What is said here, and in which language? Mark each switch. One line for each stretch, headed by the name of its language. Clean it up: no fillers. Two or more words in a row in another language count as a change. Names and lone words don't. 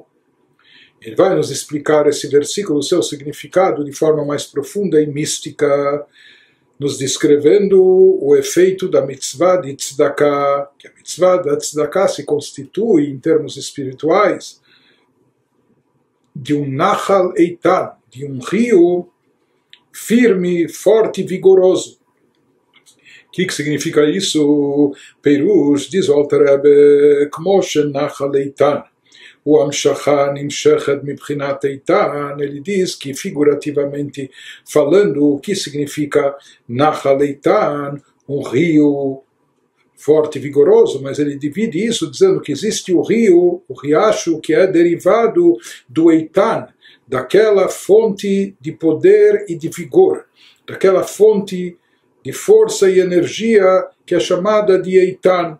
Portuguese: Ele vai nos explicar esse versículo, o seu significado, de forma mais profunda e mística, nos descrevendo o efeito da mitzvah de tzedakah, que a mitzvah da tzedakah se constitui, em termos espirituais, de um
Hebrew: נחל איתן,
Portuguese: de um rio firme, forte e vigoroso. O que significa isso? Perush, diz o Alter Rebbe,
Hebrew: כמו שנחל איתן. הוא המשכה נמשכת מבחינת איתן,
Portuguese: ele diz que, figurativamente falando, o que significa
Hebrew: נחל איתן,
Portuguese: um rio forte e vigoroso, mas ele divide isso dizendo que existe o rio, o riacho, que é derivado do Eitan, daquela fonte de poder e de vigor, daquela fonte de força e energia que é chamada de Eitan.